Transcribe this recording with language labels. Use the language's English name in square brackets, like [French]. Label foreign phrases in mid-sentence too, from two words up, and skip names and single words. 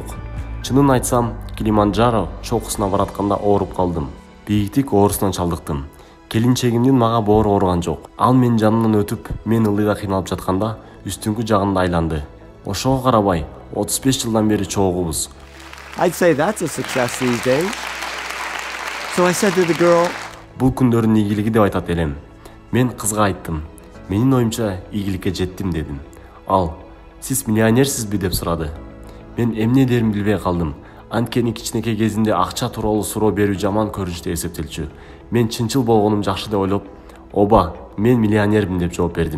[Kyrgyz] Чынын айтсам, Килиманджаро чокусуна баратканда ооруп калдым. Бийиктик оорусунан чалдыктым. Келинчегимдин мага боору ооруган жок. Ал менин жанымдан өтүп, мен ылдыйда кыйналып жатканда үстүңкү жагында айланды. Ошого карабай, 35 жылдан бери чогуубуз. [English] I'd say that's a success these days. So I said to the girl, [Kyrgyz] Бул күндөрдүн ийгилиги деп айтат элем. Мен кызга айттым. Менин оюмча ийгиликке жеттим дедим. Ал: "Сиз миллионерсизби?" деп сурады. Мен эмне дерин билбей калдым. Анткени кичинекей кезинде акча тууралуу суроо берүү жаман көрүнүштө эсептелчү. Мен чынчыл болгонум жакшы деп ойлоп, "Оба, мен миллионермин" деп жооп бердим.